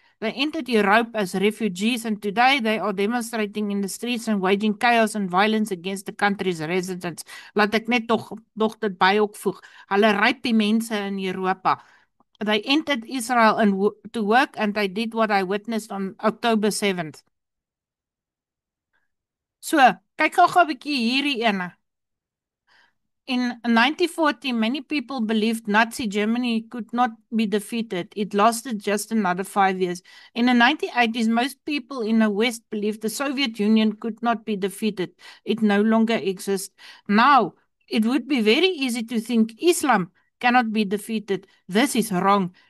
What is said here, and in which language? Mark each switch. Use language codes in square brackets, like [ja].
[en] They entered Europe as refugees, and today they are demonstrating in the streets and waging chaos and violence against the country's residents. [af] Laat ek net tog dit by ook voeg. Hulle ryp die mense in Europa. [en] They entered Israel and to work, and they did what I witnessed on October 7th. [af] So, kyk gou 'n bietjie hierdie ene. [en] In 1940, many people believed Nazi Germany could not be defeated. It lasted just another 5 years. In the 1980s, most people in the West believed the Soviet Union could not be defeated. It no longer exists. Now, it would be very easy to think Islam cannot be defeated. This is wrong.